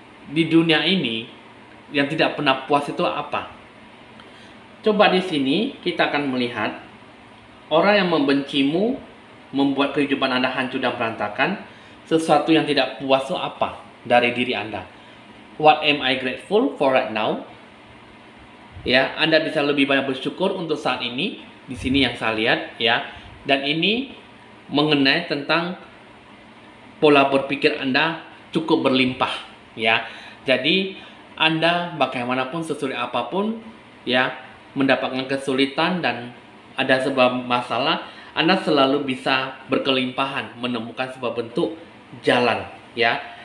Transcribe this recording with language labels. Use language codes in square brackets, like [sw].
[id] di dunia ini yang tidak pernah puas itu apa? Coba di sini kita akan melihat orang yang membencimu, membuat kehidupan Anda hancur dan berantakan. Sesuatu yang tidak puas itu apa dari diri Anda? [en] What am I grateful for right now? [id] Ya, Anda bisa lebih banyak bersyukur untuk saat ini. Di sini yang saya lihat, ya. Dan ini mengenai tentang pola berpikir Anda cukup berlimpah, ya. Jadi Anda bagaimanapun sesulit apapun, ya, mendapatkan kesulitan dan ada sebuah masalah, Anda selalu bisa berkelimpahan menemukan sebuah bentuk jalan, ya.